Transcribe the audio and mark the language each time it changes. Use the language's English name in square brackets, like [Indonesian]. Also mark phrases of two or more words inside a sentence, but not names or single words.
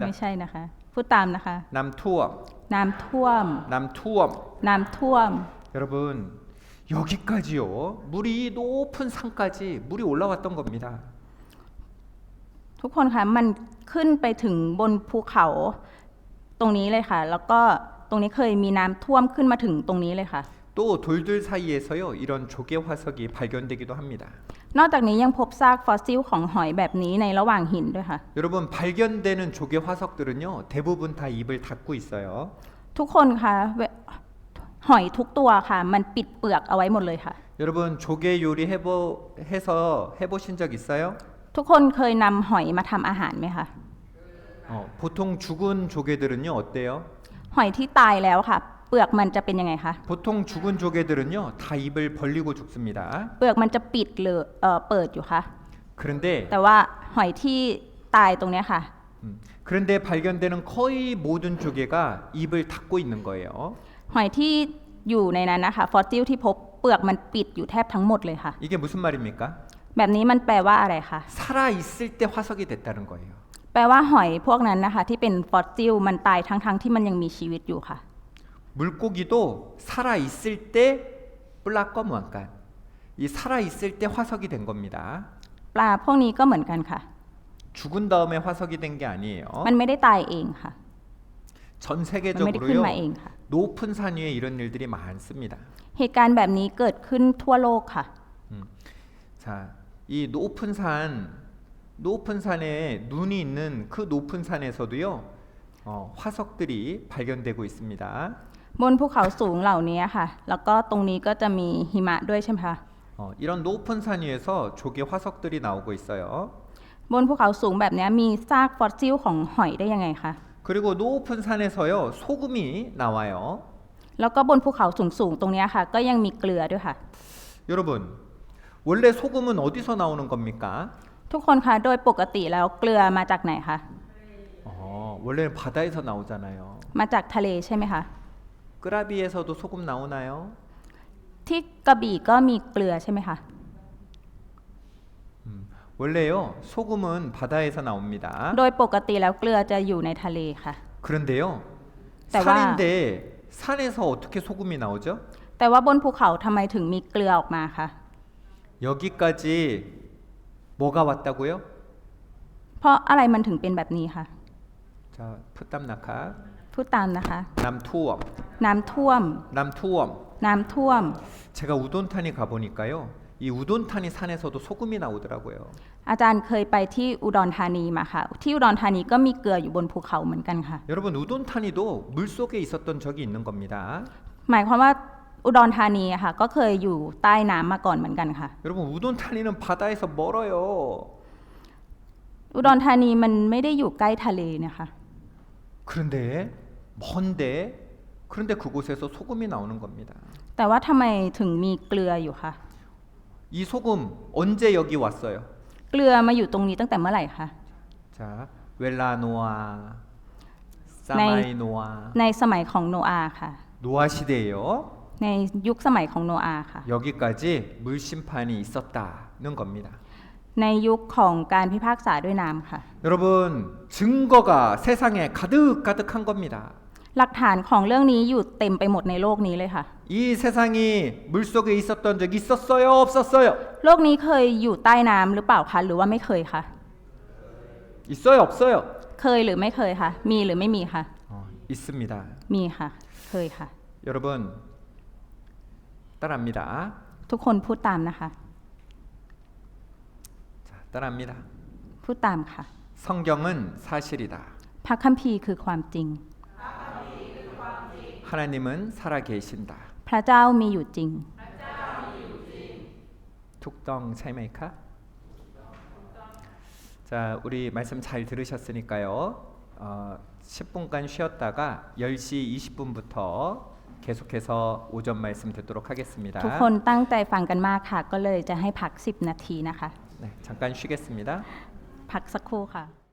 [Thai] ไม่ใช่นะคะ พูดตามนะคะ น้ำท่วม, น้ำท่วม น้ำท่วม. น้ำท่วม [Korean] 여러분 여기까지요. 물이 높은 산까지 물이 올라왔던 겁니다. [Thai] ทุกคนคะมันขึ้นไปถึงบนภูเขาตรงนี้เลยค่ะ แล้วก็ตรงนี้เคยมีน้ำท่วมขึ้นมาถึงตรงนี้เลยค่ะ [Korean] 또 돌들 사이에서요 이런 조개 화석이 발견되기도 합니다. [Thai] นอกจากนี้ยังพบซากฟอสซิลของหอยแบบนี้ในระหว่างหินด้วยค่ะ [Korean] 여러분 발견되는 조개 화석들은요 대부분 다 입을 닫고 있어요. [Thai] ทุกคนคะหอยทุกตัวค่ะ มันปิดเปลือกเอาไว้หมดเลยค่ะ [Korean] 여러분 조개 요리 해서 해보신 적 있어요? [Thai] ทุกคนเคยนำหอยมาทำอาหารไหมคะ [Korean] 보통 죽은 조개들은요 어때요? [Thai] หอยที่ตายแล้วค่ะ เปลือกมันจะเป็นยังไงคะ [Korean] 보통 죽은 조개들은요 다 입을 벌리고 죽습니다. [Thai] เปลือกมันจะปิดหรือเปิดอยู่คะ [Korean] 그런데 [Thai] แต่ว่าหอยที่ตายตรงเนี้ยค่ะ [Korean] 그런데 발견되는 거의 모든 조개가 입을 닫고 있는 거예요. [Thai] หอยที่อยู่ในนั้นนะคะฟอสซิลที่พบเปลือกมันปิดอยู่แทบทั้งหมดเลยค่ะ [Korean] 이게 무슨 말입니까? [Thai] แบบนี้มันแปลว่าอะไรคะ [Korean] 살아 있을 때 화석이 됐다는 거예요. [Thai] แปลว่าหอยพวกนั้นนะคะที่เป็นฟอสซิลมันตายทั้งที่มันยังมีชีวิตอยู่ค่ะ [Korean] 물고기도 살아 있을 때 [Thai] ปลาก็เหมือนกัน [Korean] 이 살아 있을 때 화석이 된 겁니다. [Thai] ปลาพวกนี้ก็เหมือนกันค่ะ [Korean] 죽은 다음에 화석이 된 게 아니에요. [Thai] มันไม่ได้ตายเองค่ะ [Korean] 전 [Thai] มันไม่ได้ขึ้น [Korean] 세계적으로요 [Thai] มาเองค่ะ [Korean] 높은 산 위에 이런 일들이 많습니다. [Thai] เหตุการณ์แบบนี้เกิดขึ้นทั่วโลกค่ะ [Korean] 자, 이 높은 산에 눈이 있는 그 높은 산에서도요 화석들이 발견되고 있습니다. [Thai] บนภูเขาสูงเหล่านี้ค่ะ แล้วก็ตรงนี้ก็จะมีหิมะด้วยใช่ไหมคะ [Korean] 이런 높은 산 위에서 조개 화석들이 나오고 있어요. [Thai] บนภูเขาสูงแบบนี้มีซากฟอสซิลของหอยได้ยังไงคะ [Korean] 그리고 높은 산에서요 소금이 나와요. [Thai] แล้วก็บนภูเขาสูงๆตรงนี้ค่ะ ก็ยังมีเกลือด้วยค่ะ [Korean] 여러분 원래 소금은 어디서 나오는 겁니까? [Thai] ทุกคนคะโดยปกติแล้วเกลือมาจากไหนคะ [Korean] 원래는 바다에서 나오잖아요. [Thai] มาจากทะเลใช่ไหมคะ [Korean] 끄라비에서도 소금 나오나요? [Thai] ที่กระบี่ก็มีเกลือใช่ไหมคะ [Korean] 원래요 소금은 바다에서 나옵니다. [Thai] โดยปกติแล้วเกลือจะอยู่ในทะเลค่ะ [Korean] 그런데요 [Thai] แต่ว่า [Korean] 산인데 산에서 어떻게 소금이 나오죠? [Thai] แต่ว่าบนภูเขาทำไมถึงมีเกลือออกมาคะ [Korean] 여기까지 뭐가 왔다고요? [Thai] เพราะอะไรมันถึงเป็นแบบนี้คะ 자 พูดตามนะคะ พูดตามนะคะ น้ำท่วม น้ำท่วม น้ำท่วม น้ำท่วม [Korean] 제가 우돈탄이 가보니까요 이 우돈탄이 산에서도 소금이 나오더라고요. [Thai] อาจารย์เคยไปที่อุดรธานีมาค่ะ ที่อุดรธานีก็มีเกลืออยู่บนภูเขาเหมือนกันค่ะ [Korean] 여러분 우돈탄이도 물속에 있었던 적이 있는 겁니다. [Thai] หมายความว่าอุดรธานีอะค่ะ ก็เคยอยู่ใต้น้ำมาก่อนเหมือนกันค่ะ [Korean] 여러분 우돈탄이는 바다에서 멀어요. [Thai] อุดรธานีมันไม่ได้อยู่ใกล้ทะเลนะคะ [Korean] 그런데 먼데 그런데 그곳에서 소금이 나오는 겁니다. [Thai] แต่ว่าทำไมถึงมีเกลืออยู่คะ [Korean] 이 소금 언제 여기 왔어요? [Thai] เกลือมาอยู่ตรงนี้ตั้งแต่เมื่อไหร่คะ 자, เวลาโนอาห์, สมัยโนอาห์, ในสมัยของโนอาห์ค่ะ [Korean] 노아 시대예요. [Thai] ในยุคสมัยของโนอาห์ค่ะ [Korean] 여기까지 물 심판이 있었다는 겁니다. [Thai] ในยุคของการพิพากษาด้วยน้ำค่ะ [Korean] 여러분, 증거가 세상에 가득가득한 겁니다. [Thai] หลักฐานของเรื่องนี้อยู่เต็มไปหมดในโลกนี้เลยค่ะ [Korean] 이 세상이 물속에 있었던 적 있었어요, 없었어요? [Thai] โลกนี้เคยอยู่ใต้น้ำหรือเปล่าคะหรือว่าไม่เคยคะ [Korean] 있어요, 없어요? [Thai] เคยหรือไม่เคยคะมีหรือไม่มีคะ [Korean] 있습니다. [Thai] มีค่ะ เคยค่ะ [Korean] 여러분, 따라합니다. [Thai] ทุกคนพูดตามนะคะ [Korean] 자, 따라합니다. [Thai] พูดตามค่ะ [Korean] 성경은 사실이다. [Thai] พระคัมภีร์คือความจริง [Korean] 하나님은 살아계신다. [Thai] พระเจ้ามีอยู่จริง ถูกต้องใช่ไหมคะ. [Korean] 자, 우리 말씀 잘 들으셨으니까요. 10분간 쉬었다가 10시 20분부터 계속해서 오전 말씀 듣도록 하겠습니다. [Thai] ทุกคนตั้งใจฟังกันมากค่ะ ก็เลยจะให้พัก10 นาทีนะคะ [Korean] 네, 잠깐 쉬겠습니다. [Thai] พักสักครู่ค่ะ